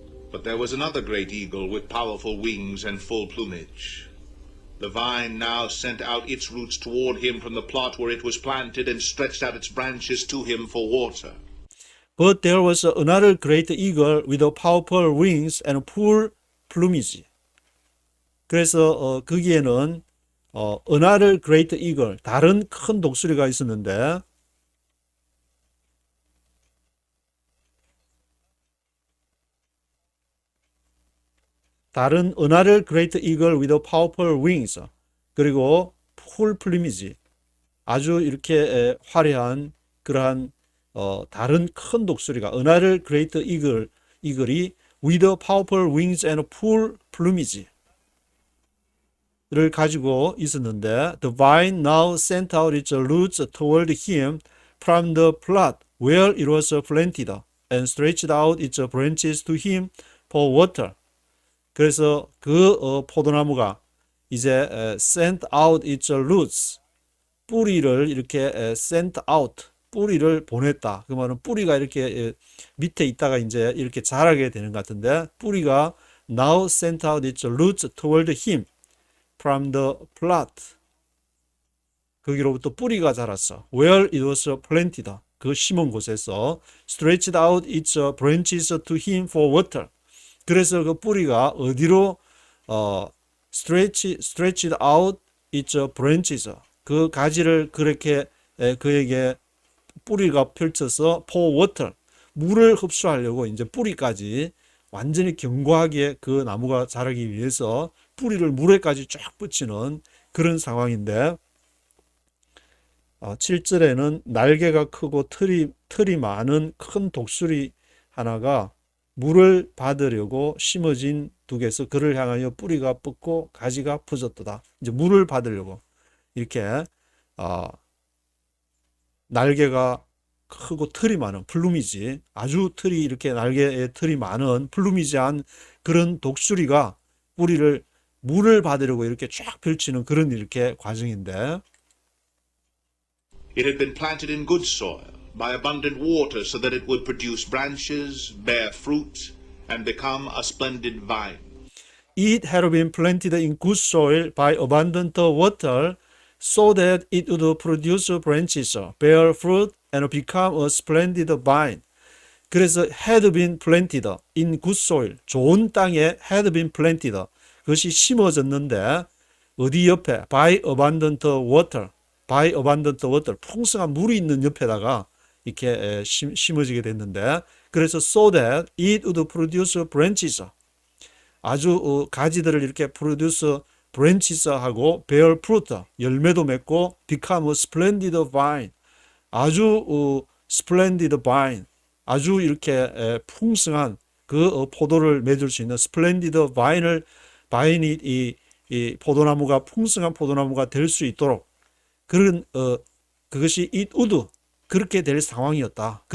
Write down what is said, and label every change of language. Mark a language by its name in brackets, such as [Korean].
[English] But there was another great eagle with powerful wings and full plumage. The vine now sent out its roots toward him from the plot where it was planted and stretched out its branches to him for water. But there was another great eagle with powerful wings and full plumage. [Korean] 그래서 거기에는 [English] another great eagle, [Korean] 다른 큰 독수리가 있었는데 다른 은하를 [English] great eagle with powerful wings. [Korean] 그리고 [English] full plumage. [Korean] 아주 이렇게 화려한 그러한 다른 큰 독수리가 은하를 [English] great eagle이 with powerful wings and full plumage [Korean] 를 가지고 있었는데 [English] the vine now sent out its roots toward him from the plot where it was planted and stretched out its branches to him for water. [Korean] 그래서 그 포도나무가 이제 [English] sent out its roots [Korean] 뿌리를 이렇게 [English] sent out [Korean] 뿌리를 보냈다. 그 말은 뿌리가 이렇게 밑에 있다가 이제 이렇게 자라게 되는 것 같은데 뿌리가 [English] now sent out its roots toward him from the plot. [Korean] 거기로부터 뿌리가 자랐어. [English] Where it was planted. [Korean] 그 심은 곳에서 [English] stretched out its branches to him for water. [Korean] 그래서 그 뿌리가 어디로 [English] stretched out its branches. [Korean] 그 가지를 그렇게 그에게 뿌리가 펼쳐서 [English] for water. [Korean] 물을 흡수하려고 이제 뿌리까지 완전히 견고하게 그 나무가 자라기 위해서 뿌리를 물에까지 쫙 붙이는 그런 상황인데 7절에는 날개가 크고 털이 많은 큰 독수리 하나가 물을 받으려고 심어진 둑에서 그를 향하여 뿌리가 뻗고 가지가 퍼졌도다. 이제 물을 받으려고 이렇게 날개가 크고 털이 많은 플루미지 아주 털이 이렇게 날개에 털이 많은 플루미지한 그런 독수리가 뿌리를 물을 받으려고 이렇게 쫙 펼치는 그런 이렇게 과정인데 [English] It had been planted in good soil, by abundant water, so that it would produce branches, bear fruit, and become a splendid vine. It had been planted in good soil by abundant water, so that it would produce branches, bear fruit, and become a splendid vine. [Korean] 그래서 [English] had been planted in good soil, [Korean] 좋은 땅에 [English] had been planted, [Korean] 그것이 심어졌는데 어디 옆에? [English] by abundant water, by abundant water, [Korean] 풍성한 물이 있는 옆에다가 이렇게 심어지게 됐는데 그래서 [English] so that it would produce branches, [Korean] 아주 가지들을 이렇게 [English] produce branches [Korean] 하고 [English] bear fruit, [Korean] 열매도 맺고 [English] become a splendid vine, [Korean] 아주 [English] splendid vine, [Korean] 아주 이렇게 풍성한 그 포도를 맺을 수 있는 splendid 바인이 이 포도나무가 풍성한 포도나무가 될 수 있도록 그런 그것이 [English] it would [Korean] 그렇게 될 상황이었다.